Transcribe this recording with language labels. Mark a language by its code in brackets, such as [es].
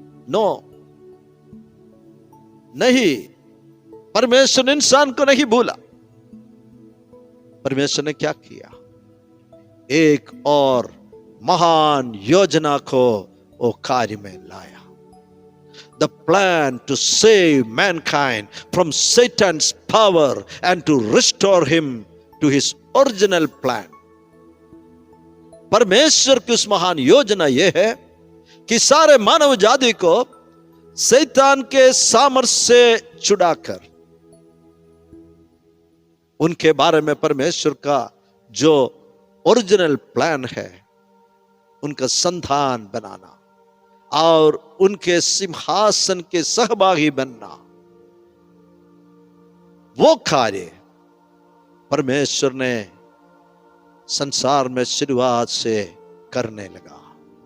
[hi] No, नहीं, परमेश्वर ने इंसान को नहीं भूला। परमेश्वर ने क्या किया? एक और महान योजना को वो कार्य में लाया। [en] The plan to save mankind from Satan's power and to restore him to his original plan। [hi] परमेश्वर की उस महान योजना यह है कि सारे मानव जाति को शैतान के सामर्थ्य से छुड़ाकर उनके बारे में परमेश्वर का जो ओरिजिनल प्लान है, उनका संतान बनाना और उनके सिंहासन के सहभागी बनना, वो कार्य परमेश्वर ने संसार में शुरुआत से करने लगा।